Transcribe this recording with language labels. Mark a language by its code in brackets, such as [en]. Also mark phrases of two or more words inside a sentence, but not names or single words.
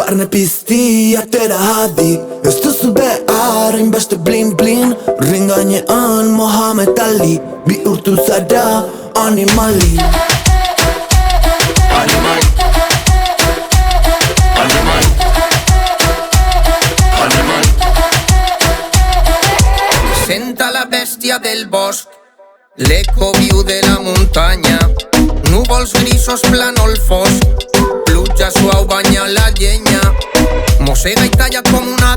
[eu] pizti atera hadi. Ez duzu behar hainbeste blin blin. Horren gainean Mohamed Ali bihurtu zara animali. Animal. Animal. Animal. [ca] Senta la bestia del bosc, l'eco viu de la muntanya, núvols grisos plànol fosc, pluja suau banya la llenya, mossega i talla com una